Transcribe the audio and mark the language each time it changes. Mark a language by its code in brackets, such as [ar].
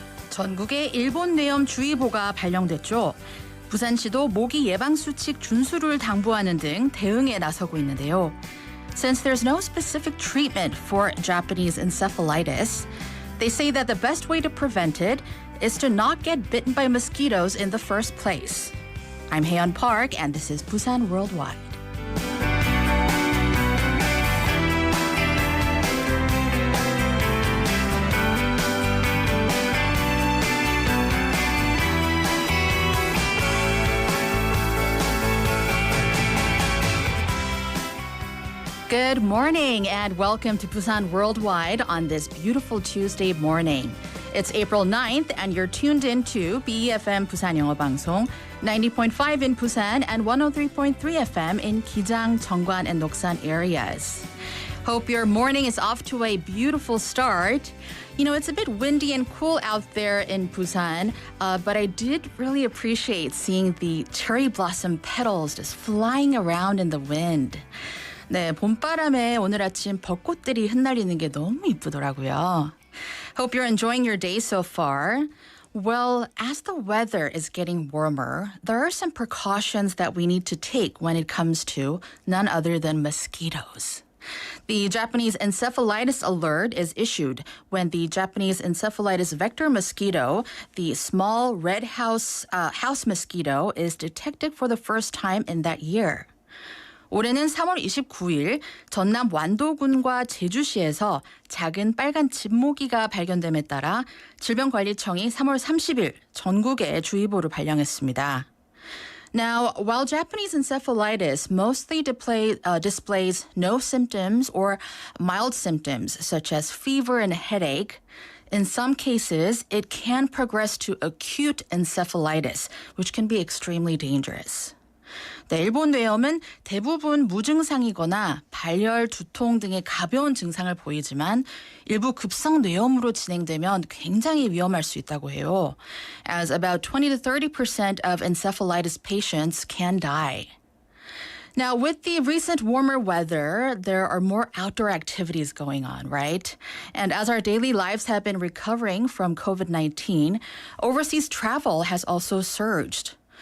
[ko] 전국에 일본 뇌염주의보가 발령됐죠. 부산시도 모기 예방수칙 준수를 당부하는 등 대응에 나서고 있는데요. [en] Since there's no specific treatment for Japanese encephalitis, they say that the best way to prevent it is to not get bitten by mosquitoes in the first place. I'm Haeyeon Park, and this is Busan Worldwide. Good morning and welcome to Busan Worldwide on this beautiful Tuesday morning. It's April 9th and you're tuned in to BEFM 부산영어방송 90.5 in Busan and 103.3 FM in Gijang, Jeongwan, and Noksan areas. Hope your morning is off to a beautiful start. You know, it's a bit windy and cool out there in Busan, but I did really appreciate seeing the cherry blossom petals just flying around in the wind. [ko] 네, 봄바람에 오늘 아침 벚꽃들이 흩날리는 게 너무 이쁘더라고요. [en] Hope you're enjoying your day so far. Well, as the weather is getting warmer, there are some precautions that we need to take when it comes to none other than mosquitoes. The Japanese encephalitis alert is issued when the Japanese encephalitis vector mosquito, the small red house mosquito, is detected for the first time in that year. [ko] 올해는 3월 29일 전남 완도군과 제주시에서 작은 빨간 집모기가 발견됨에 따라 질병관리청이 3월 30일 전국에 주의보를 발령했습니다. [en] Now, while Japanese encephalitis mostly displays no symptoms or mild symptoms such as fever and headache, in some cases it can progress to acute encephalitis, which can be extremely dangerous. [ko] 네, 일본 뇌염은 대부분 무증상이거나 발열, 두통 등의 가벼운 증상을 보이지만 일부 급성 뇌염으로 진행되면 굉장히 위험할 수 있다고 해요. [en] As about 20 to 30% of encephalitis patients can die. Now, with the recent warmer weather, there are more outdoor activities going on, right? And as our daily lives have been recovering from COVID-19, overseas travel has also surged.